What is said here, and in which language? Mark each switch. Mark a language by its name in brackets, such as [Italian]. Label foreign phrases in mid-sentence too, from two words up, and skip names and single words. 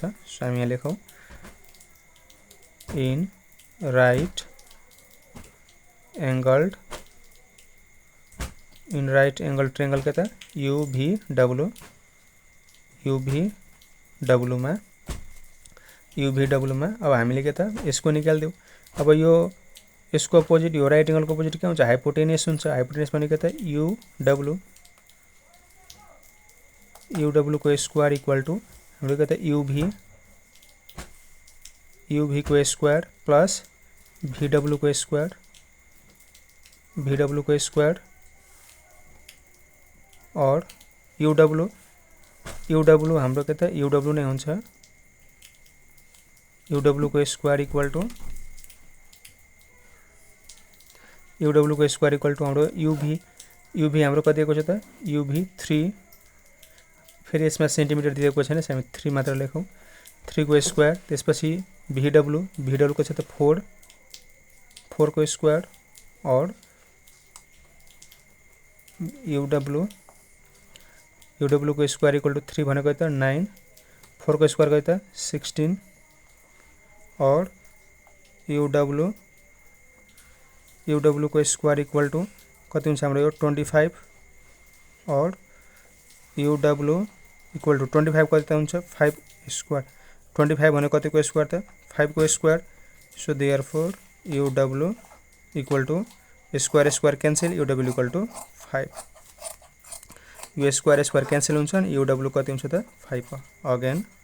[Nepali] सो हामी यहाँ लेखौ [English] in right angle triangle [Nepali] के त UVW मा अब हामीले के त यसको निकाल्दियौ। अब यो यसको अपोजिट यो [English] right angle [Nepali] को अपोजिट के हुन्छ हाइपोटेनियस हुन्छ। हाइपोटेनियस भनेको त UW UW को [English] square equal to [Hindi] हम लोग कहते हैं [Nepali] UV को [English] square plus [Nepali] VW को स्क्वायर और UW हाम्रो के त UW नै हुन्छ UW को [English] square equal to [Nepali] हाम्रो UV हाम्रो कति दिएको छ त UV 3 फेरि यसमा सेन्टिमिटर दिएको छैन हामी 3 मात्र लेखौं 3 को स्क्वायर त्यसपछि VW को छ त 4 को स्क्वायर और UW को [English] square equal to [Nepali] 3 भनेको त 9 4 को स्क्वायर कति त 16 और UW को [English] square equal to [Nepali] कति हुन्छ हाम्रो यो 25 और UW [English] equal to [Nepali] 25 कति त हुन्छ 5 स्क्वायर 25 भनेको कति को स्क्वायर त 5 को स्क्वायर [English] so therefore UW equal to square cancel UW equal to 5 [Nepali] यो [English] square cancel [Nepali] हुन्छ अनि UW कति हुन्छ त 5 अगेन